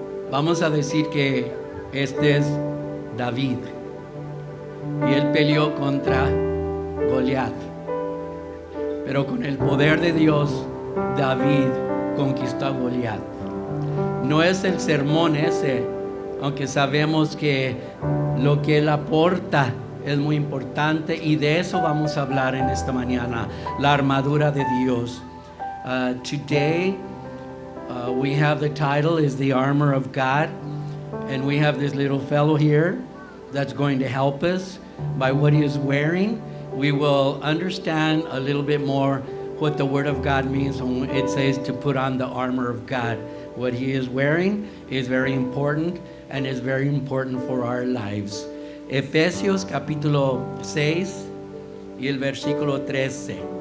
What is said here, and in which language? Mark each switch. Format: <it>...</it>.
<es>Vamos a decir que este es David y él peleó contra Goliat, pero con el poder de Dios David conquistó a Goliat. No es el sermón ese, aunque sabemos que lo que él aporta es muy importante, y de eso vamos a hablar en esta mañana, la armadura de Dios.</es> <en>Today we have the title is the armor of God, and we have this little fellow here that's going to help us by what he is wearing. We will understand a little bit more what the Word of God means when it says to put on the armor of God. What he is wearing is very important, and is very important for our lives.</en> <es>Efesios capítulo 6 y el versículo 13.</es>